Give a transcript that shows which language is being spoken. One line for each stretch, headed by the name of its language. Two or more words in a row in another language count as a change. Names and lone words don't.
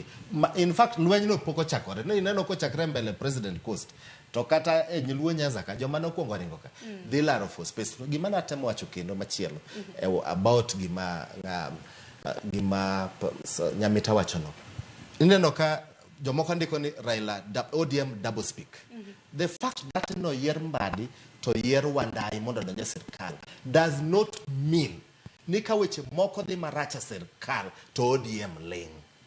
Luo (Kenya and Tanzania): In fact lweny no poko chakore. Ne ineno ko chakre mbele president coast. To kata e Luo Nyanza ka joma no kuongo ringo ka. Dhi laro
English: for space.
Luo (Kenya and Tanzania): Gima natemo wacho kendo machielo about gima Nyamita wacho no. Ineno ka jomoko ndiko ni Raila ODM double speak.
English: The fact that
Luo (Kenya and Tanzania): no yer Mbadi to yer Wandai mondo donje sirkal
English: does not mean
Luo (Kenya and Tanzania): ni ka weche moko dhi maracha sirkal to ODM ling.